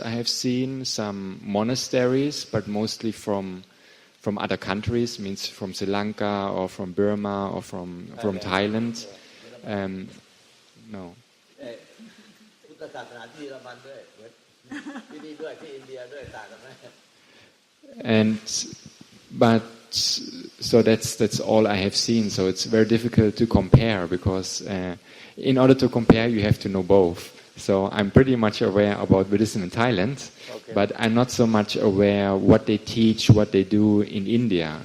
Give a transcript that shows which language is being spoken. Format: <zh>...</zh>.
<en>I have seen some monasteries, but mostly from other countries, means from Sri Lanka or from Burma or from Thailand. No.</en> <th>พุทธศาสนาที่เยอรมันด้วยที่นี่ด้วยที่อินเดียด้วยต่างกันไหม</th> <en>But so that's all I have seen. So it's very difficult to compare because in order to compare, you have to know both. So I'm pretty much aware about Buddhism in Thailand, but I'm not so much aware what they teach, what they do in India.</en>